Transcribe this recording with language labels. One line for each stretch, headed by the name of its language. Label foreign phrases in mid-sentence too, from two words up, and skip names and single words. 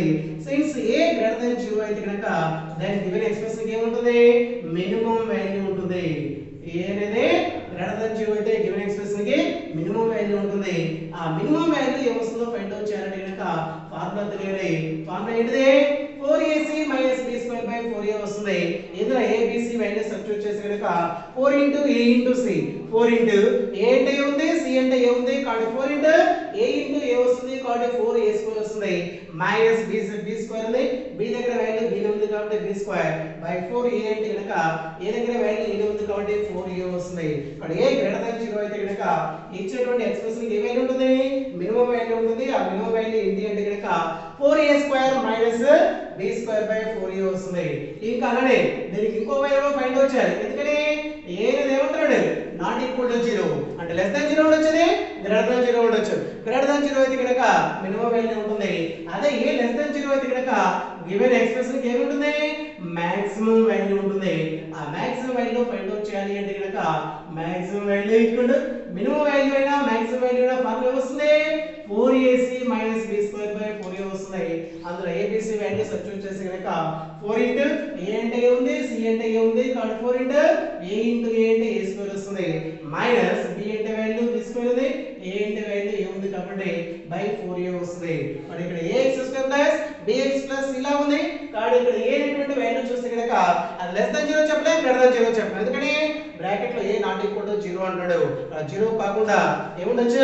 Telugu: సిన్స్ ఏ <0 అయితే కనుక దాని
English: given expression
Telugu: కి ఏముంటుంది?
English: minimum value
Telugu: ఉంటుంది. ఏ అనేది <0 అయితే
English: given expression
Telugu: కి
English: minimum value
Telugu: ఉంటుంది. ఆ
English: minimum value
Telugu: ఏమొస్తుందో
English: find out
Telugu: చేయాలంటే కనుక ఫార్ములా తెలియాలి. ఫార్ములా ఏంటిది? 4ac - b² 4a వస్తుంది. ఇందులో a b c
English: value substitute
Telugu: చేసి కనుక
English: 4 into a into c, 4 into a
Telugu: అంటే a ఉంది, c అంటే a ఉంది, కాబట్టి
English: 4 into a into a
Telugu: వస్తుంది. కాబట్టి 4a² వస్తుంది. మైనస్ b² ఉంది, b దగ్గర వాల్యూ b ఉంది కాబట్టి b² బై 4a అంటే కనుక a దగ్గర వాల్యూ a ఉంది కాబట్టి 4a వస్తుంది. ఇక్కడ a <0 అయితే కనుక ఇచ్చేటువంటి ఎక్స్ప్రెషన్ కి ఏ వాల్యూ ఉంటుంది?
English: minimum value
Telugu: ఉంటుంది. ఆ
English: minimum value
Telugu: ఏంటి అంటే కనుక 4a² - b² 4a వస్తుంది. ఇంకా అలానే దీనికి ఇంకో వాల్యూ
English: find out
Telugu: చేయాలి. ఎందుకని a అనేది ఏమంటాడు? ≠ 0 అంటే <0 ఉండొచ్చు, <0 ఉండొచ్చు. <0 అయితే కనుక
English: minimum value
Telugu: ఉంటుంది. అదే a <0 అయితే కనుక
English: given expression
Telugu: కి ఏమి ఉంటుంది?
English: maximum value
Telugu: ఉంటుంది. ఆ
English: maximum value find out
Telugu: చేయాలి అంటే కనుక
English: maximum value equal minimum value
Telugu: అయినా
English: maximum value
Telugu: అయినా ఫార్ములా వస్తుంది 4ac - b² 4a వస్తుంది. అందులో abc
English: value substitute
Telugu: చేసి కనుక
English: 4 into a
Telugu: అంటే a ఉంది, c అంటే a ఉంది, కాబట్టి
English: 4 into a into a
Telugu: అంటే a² వస్తుంది. మైనస్ b అంటే వాల్యూ b² ఉంది, a అంటే వాల్యూ a ఉంది కాబట్టి బై 4a వస్తుంది. మరి ఇక్కడ ax² + bx + ఇలా ఉంది. కాబట్టి ఇక్కడ a అనేటువంటి వాల్యూ చూస్తే కనుక అది <0 చెప్పలేం, <0 చెప్పలేం. ఎందుకని బ్రాకెట్ లో a ≠ 0 అంటాడు. 0 కాకుండా ఏముండొచ్చు?